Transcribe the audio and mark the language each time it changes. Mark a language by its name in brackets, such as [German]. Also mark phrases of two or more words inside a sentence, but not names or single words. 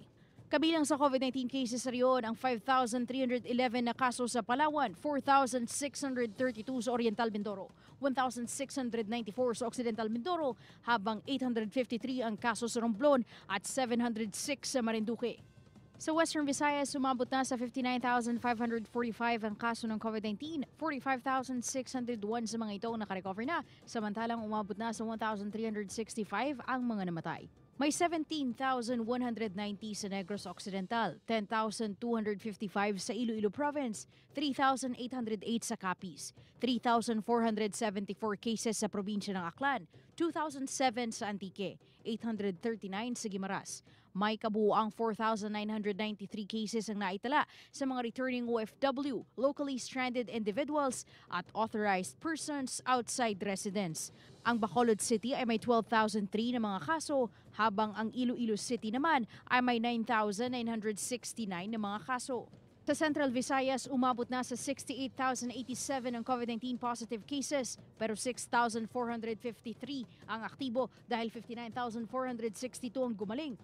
[Filipino] Kabilang sa COVID-19 cases sa riyon ang 5,311 na kaso sa Palawan, 4,632 sa Oriental Mindoro, 1,694 sa Occidental Mindoro, habang 853 ang kaso sa Romblon at 706 sa Marinduque. Sa Western Visayas, sumabot na sa 59,545 ang kaso ng COVID-19. 45,601 sa mga ito nakarecover na, samantalang umabot na sa 1,365 ang mga namatay. May 17,190 sa Negros Occidental, 10,255 sa Iloilo Province, 3,808 sa Capiz, 3,474 cases sa probinsya ng Aklan, 2,007 sa Antique, 839 sa Guimaras. May kabuuang 4,993 cases ang naitala sa mga [English] returning OFW, locally stranded individuals at authorized persons outside residence. [Filipino] Ang Bacolod City ay may 12,003 na mga kaso, habang ang Iloilo City naman ay may 9,969 na mga kaso. Sa Central Visayas, umabot na sa 68,087 ang COVID-19 positive cases, pero 6,453 ang aktibo dahil 59,462 ang gumaling.